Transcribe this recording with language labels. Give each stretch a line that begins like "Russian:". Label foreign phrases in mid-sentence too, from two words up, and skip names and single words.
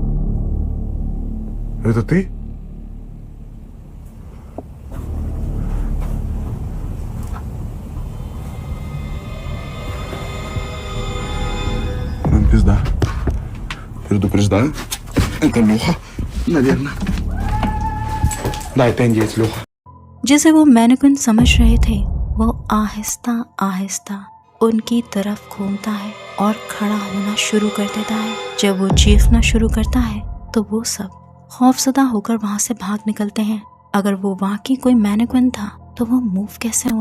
Russian: Это ты? Нам пизда. Предупреждаю. Это Леха, наверное. Да, это индеец Леха.
Hindi: जिसे वो मैनेक्विन समझ रहे थे वो आहिस्ता आहिस्ता उनकी तरफ घूमता है और खड़ा होना शुरू कर देता है। जब वो चीखना शुरू करता है तो वो सब खौफजदा होकर वहाँ से भाग निकलते हैं। अगर वो वाकई कोई मैनेक्विन था तो वो मूव कैसे हुआ?